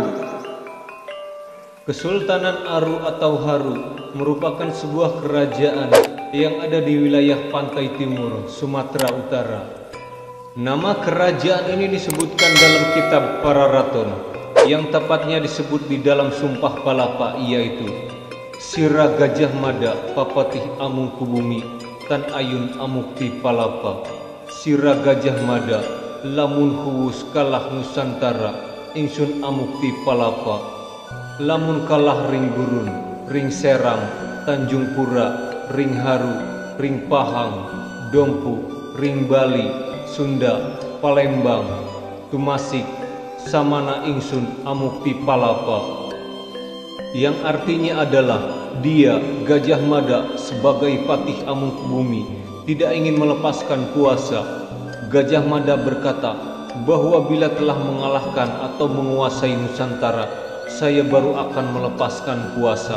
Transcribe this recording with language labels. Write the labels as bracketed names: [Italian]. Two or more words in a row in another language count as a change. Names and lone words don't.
[Indonesian] Kesultanan Aru atau Haru merupakan sebuah kerajaan yang ada di wilayah pantai timur Sumatera Utara. Nama kerajaan ini disebutkan dalam kitab Pararaton, yang tepatnya disebut di dalam Sumpah Palapa, yaitu [Kawi] Sira Gajah Mada Papatih Amungkubumi Tan Ayun Amukti Palapa. Sira Gajah Mada lamun huwus kalah Nusantara ingsun amukti palapa. Lamun kalah ring gurun, ring Serang, Tanjung Pura, ring Haru, ring Pahang, Dompu, ring Bali, Sunda, Palembang, Tumasik, samana ingsun amukti palapa. [Indonesian] Yang artinya adalah dia, Gajah Mada, sebagai Patih Amungkubumi tidak ingin melepaskan kuasa. Gajah Mada berkata bahwa bila telah mengalahkan atau menguasai Nusantara, saya baru akan melepaskan kuasa.